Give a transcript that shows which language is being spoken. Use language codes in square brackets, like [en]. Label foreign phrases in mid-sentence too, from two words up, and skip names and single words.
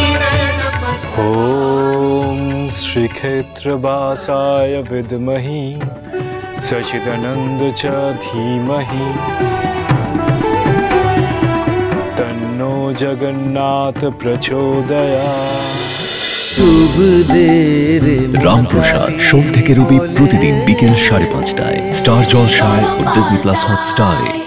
[sa] ॐ श्रीक्षेत्रवासाय विद्महि सच्चिदानन्द च धीमहि तन्नो जगन्नाथ प्रचोदयात्। शुभ देर [bn] রামপ্রসাদ সোম থেকে রবি প্রতিদিন বিকেল 5:30টায় স্টার জলসায় ও ডিজনি প্লাস হটস্টারে।